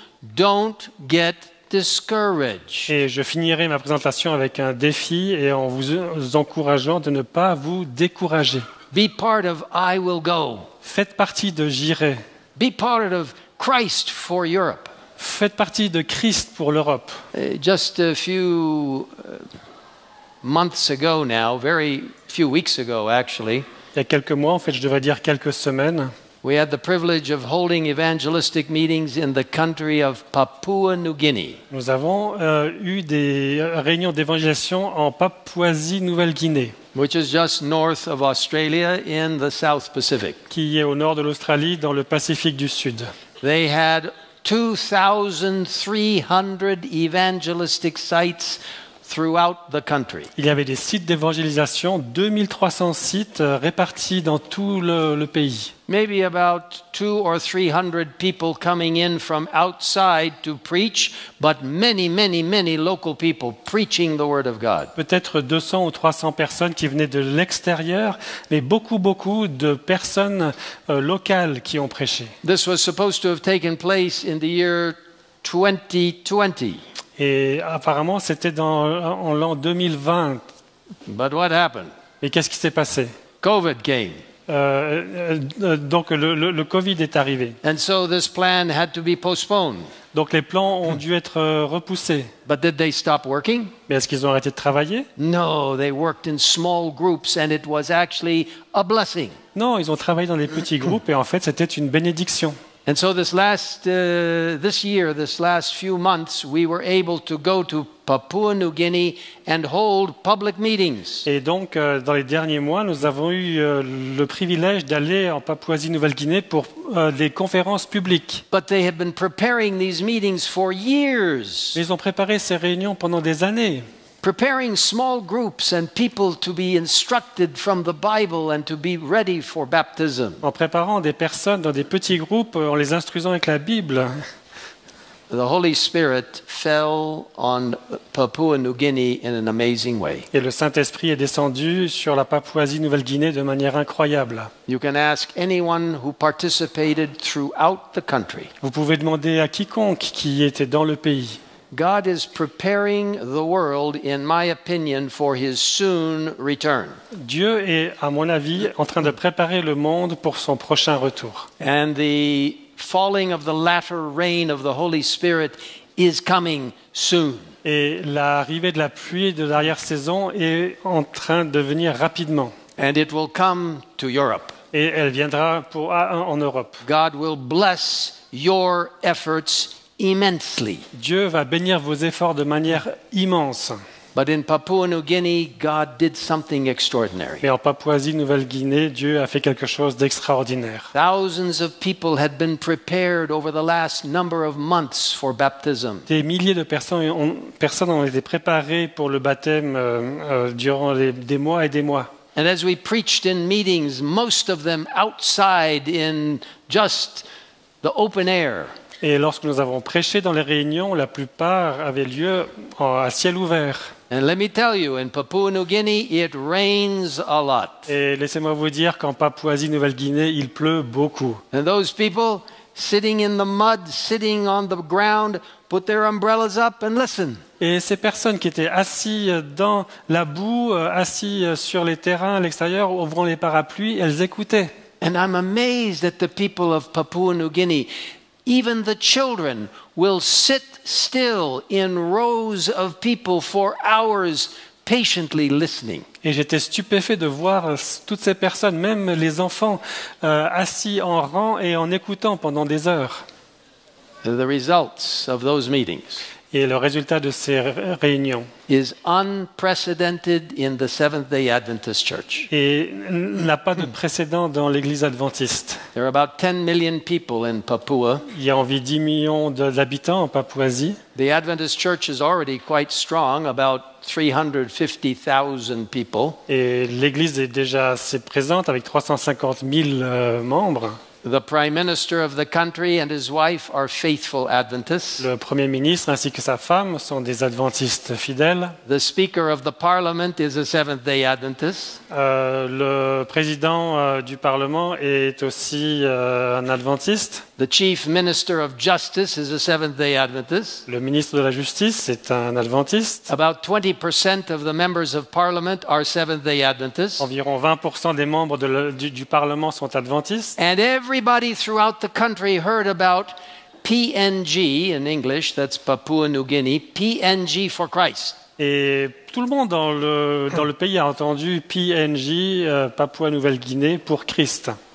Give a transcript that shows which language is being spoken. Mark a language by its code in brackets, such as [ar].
[en] Don't get discouraged. [fr] Et je finirai ma présentation avec un défi et en vous encourageant de ne pas vous décourager. [en] Be part of I Will Go. [fr] Faites partie de J'irai. [en] Be part of Christ for Europe. [fr] Faites partie de Christ pour l'Europe. [en] Just a few months ago now, very few weeks ago actually, [fr] Il y a quelques mois, en fait, je devrais dire quelques semaines, [en] we had the privilege of holding evangelistic meetings in the country of Papua New Guinea. [fr] nous avons eu des réunions d'évangélisation en Papouasie-Nouvelle-Guinée, [en] Which is just north of Australia in the South Pacific. [fr] qui est au nord de l'Australie, dans le Pacifique du Sud. [en] They had 2,300 evangelistic sites throughout the country. [fr] Il y avait des sites d'évangélisation, 2300 sites répartis dans tout le pays. [en] Maybe about 200 or 300 people coming in from outside to preach, but many, many, many local people preaching the Word of God. [fr] Peut-être 200 ou 300 personnes qui venaient de l'extérieur, mais beaucoup de personnes locales qui ont prêché. [en] This was supposed to have taken place in the year 2020. [fr] Et apparemment, c'était en l'an 2020. [en] But what happened? [fr] Et qu'est-ce qui s'est passé? [en] COVID came. [fr] Donc le Covid est arrivé. [en] And so this plan had to be postponed. [fr] Donc les plans ont dû être repoussés. [en] But did they stop working? [fr] Mais est-ce qu'ils ont arrêté de travailler? [en] No, they worked in small groups and it was actually a blessing. [fr] Non, ils ont travaillé dans des petits groupes et en fait, c'était une bénédiction. [en] And so this last few months, we were able to go to Papua New Guinea and hold public meetings. [fr] Et donc, dans les derniers mois, nous avons eu le privilège d'aller en Papouasie-Nouvelle-Guinée pour des conférences publiques. [en] But they have been preparing these meetings for years. [fr] Mais ils ont préparé ces réunions pendant des années. [en] Preparing small groups and people to be instructed from the Bible and to be ready for baptism. [fr] En préparant des personnes dans des petits groupes, en les instruisant avec la Bible. [en] The Holy Spirit fell on Papua New Guinea in an amazing way. [fr] Et le Saint-Esprit est descendu sur la Papouasie-Nouvelle-Guinée de manière incroyable. [en] You can ask anyone who participated throughout the country. [fr] Vous pouvez demander à quiconque qui était dans le pays. [en] God is preparing the world, in my opinion, for his soon return. [fr] Dieu est, à mon avis, en train de préparer le monde pour son prochain retour. [en] And the falling of the latter rain of the Holy Spirit is coming soon. [fr] Et l'arrivée de la pluie de l'arrière-saison est en train de venir rapidement. [en] And it will come to Europe. [fr] Et elle viendra en Europe. [en] God will bless your efforts immensely. [fr] Dieu va bénir vos efforts de manière immense. [en] But in Papua New Guinea, God did something extraordinary. [fr] Mais en Papouasie-Nouvelle-Guinée, Dieu a fait quelque chose d'extraordinaire. [en] Thousands of people had been prepared over the last number of months for baptism. [fr] Des milliers de personnes ont été préparées pour le baptême durant des mois et des mois. [en] And as we preached in meetings, most of them outside in just the open air. [fr] Et lorsque nous avons prêché dans les réunions, la plupart avaient lieu à ciel ouvert. [en] And let me tell you, in Papua New Guinea, it rains a lot. [fr] Et laissez-moi vous dire qu'en Papouasie-Nouvelle-Guinée, il pleut beaucoup. [en] And those people sitting in the mud, sitting on the ground, put their umbrellas up and listen. [fr] Et ces personnes qui étaient assis dans la boue, assis sur les terrains à l'extérieur, ouvrant les parapluies, elles écoutaient. [en] And I'm amazed at the people of Papua New Guinea. Even the children will sit still in rows of people for hours patiently listening. [fr] Et j'étais stupéfait de voir toutes ces personnes, même les enfants, assis en rang et en écoutant pendant des heures. [en] The results of those meetings [fr] Et le résultat de ces réunions [en] is unprecedented in the Seventh-day Adventist Church. [fr] et n'a pas de précédent dans l'Église adventiste. [en] There are about 10 million people in Papua. [fr] Il y a environ 10 millions d'habitants en Papouasie. [en] The Adventist Church is already quite strong, about 350,000 people. [fr] Et l'Église est déjà assez présente avec 350 000 membres. [en] The Prime Minister of the country and his wife are faithful Adventists. [fr] Le Premier ministre ainsi que sa femme sont des adventistes fidèles. [en] The Speaker of the Parliament is a Seventh-day Adventist. [fr] Le président du Parlement est aussi un adventiste. [en] The Chief Minister of Justice is a Seventh-day Adventist. [fr] Le ministre de la Justice est un adventiste. [en] About 20% of the members of Parliament are Seventh-day Adventists. [fr] Environ 20% des membres du Parlement sont adventistes. [en] And everybody throughout the country heard about PNG in English, that's Papua New Guinea, PNG for Christ. [fr] Et tout le monde dans le pays a entendu PNG, Papouasie-Nouvelle-Guinée, pour Christ.